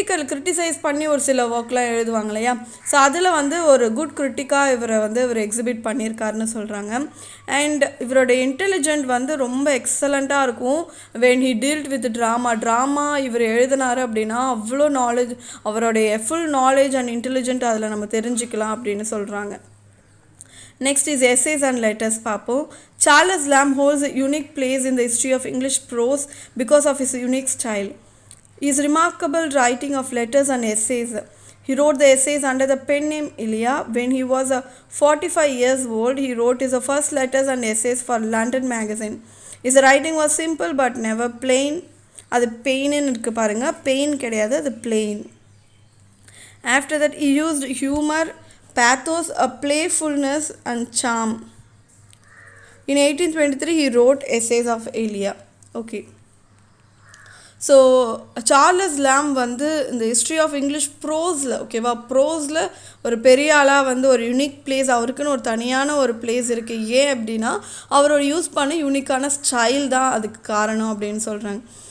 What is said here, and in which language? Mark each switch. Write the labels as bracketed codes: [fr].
[ta] Criticise பண்ணி ஒரு சில ஒர்க்லாம் எழுதுவாங்க இல்லையா, ஸோ அதில் வந்து ஒரு குட் கிரிட்டிக்காக இவர் எக்ஸிபிட் பண்ணியிருக்காருன்னு சொல்கிறாங்க. அண்ட் இவரோட இன்டெலிஜென்ட் வந்து ரொம்ப எக்ஸலண்ட்டாக இருக்கும். [en] when he dealt with drama [ta] இவர் எழுதினார் அப்படின்னா அவ்வளோ நாலேஜ், அவருடைய ஃபுல் நாலேஜ் அண்ட் இன்டெலிஜென்ட் அதில் நம்ம தெரிஞ்சுக்கலாம் அப்படின்னு சொல்கிறாங்க. [en] Next is essays and letters [ta] பார்ப்போம். [en] Charles Lamb holds a unique place in the history of English prose because of his unique style. His remarkable writing of letters and essays He wrote the essays under the pen name Ilya. When he was 45 years old, he wrote his first letters and essays for London magazine. His writing was simple but never plain. [ta] அது பெயின்னு இருக்கு பாருங்க, pain கிடையாது, அது plain. [en] After that, he used humor, pathos, a playfulness and charm. In 1823, he wrote essays of Elia. Okay. [ta] So Charles லேம் வந்து இந்த history of English ப்ரோஸில், ஓகேவா, ப்ரோஸில் ஒரு பெரிய ஆளாக வந்து ஒரு யூனிக் பிளேஸ், அவருக்குன்னு ஒரு தனியான ஒரு பிளேஸ் இருக்குது. ஏன் அப்படின்னா அவரோட யூஸ் பண்ண யூனிக்கான ஸ்டைல் தான் அதுக்கு காரணம் அப்படின்னு சொல்கிறாங்க.